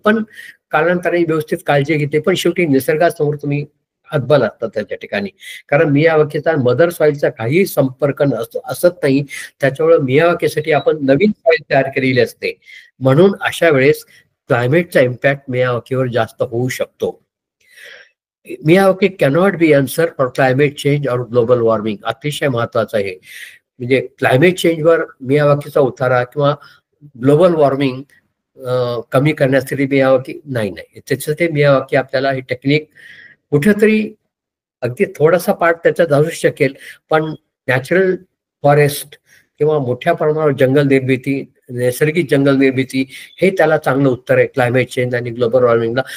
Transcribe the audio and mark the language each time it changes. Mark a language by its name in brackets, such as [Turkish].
[Marathi] पण कालांतराने व्यवस्थित काळजी घेते. पण शेवटी निसर्गासमोर तुम्ही हतबल असतात त्याच्या ठिकाणी. कारण मियावाकीचा मदर सॉइलचा काही संपर्क असत नाही. त्याच्यामुळे मियावाकीसाठी आपण नवीन सॉइल तयार केलेली असते. म्हणून अशा वेळेस क्लायमेटचा इम्पॅक्ट मियावाकीवर जास्त होऊ शकतो. [English] Miyawaki cannot be answer for climate change or global warming. [Marathi] अतिशय महत्वाचं आहे. म्हणजे क्लायमेट चेंजवर मियावाकीचा उतारा किंवा ग्लोबल वॉर्मिंग कमी करण्यासाठी मियावाकी नाही. त्याच्यासाठी मियावाकी आपल्याला ही टेक्निक कुठेतरी अगदी थोडासा पार्ट त्याचा जाऊ शकेल, पण नॅचरल फॉरेस्ट किंवा मोठ्या प्रमाणावर जंगल निर्मिती, नैसर्गिक जंगल निर्मिती हे त्याला चांगलं उत्तर आहे क्लायमेट चेंज आणि ग्लोबल वॉर्मिंगला.